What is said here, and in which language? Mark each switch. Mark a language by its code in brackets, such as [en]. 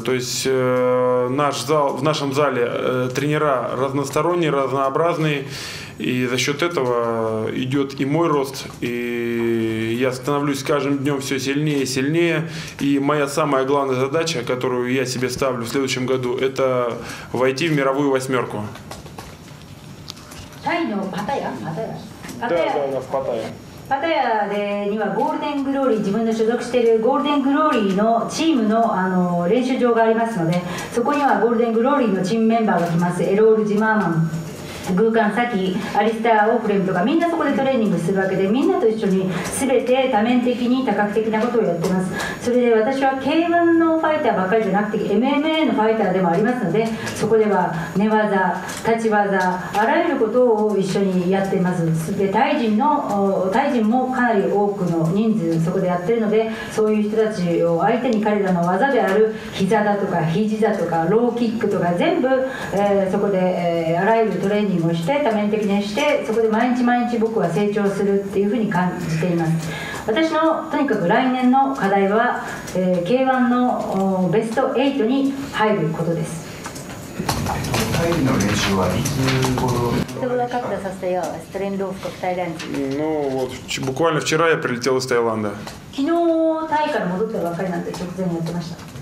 [ru] То есть в нашем зале тренера разносторонние, разнообразные, и за счет этого идет и мой рост, и я становлюсь с каждым днем все сильнее и сильнее. И моя самая главная задача, которую я себе ставлю в следующем году, это войти в мировую восьмерку. [ja] タイのパタヤ？ [ru] Да, в Паттайе. [ja] パタヤにはゴールデングローリー、自分の所属しているゴールデングローリーのチームの、練習場がありますので、そこにはゴールデングローリーのチームメンバーが来ます。エロール・ジマーマン、グーカン・サキ、アリスター・オーフレムとか、みんなそこでトレーニングするわけで、みんなと一緒に全て多面的に多角的なことをやってます。それで私は K1 のファイターばっかりじゃなくて MMA のファイターでもありますので、そこでは寝技、立ち技、あらゆることを一緒にやっています。でタイ人もかなり多くの人数そこでやってるので、そういう人たちを相手に彼らの技である膝だとか肘だとかローキックとか全部、そこで、あらゆるトレーニングをして多面的にして、そこで毎日僕は成長するっていうふうに感じています。私のとにかく来年の課題は、K1 のベスト8に入ることです。タイの練習はいつ頃？ [ru] Когда состоялась тренировка в Таиланде? Ну вот буквально вчера я прилетел из Таиланда. [ja] 昨日タイから戻ったばっかりなんで直前にやってました。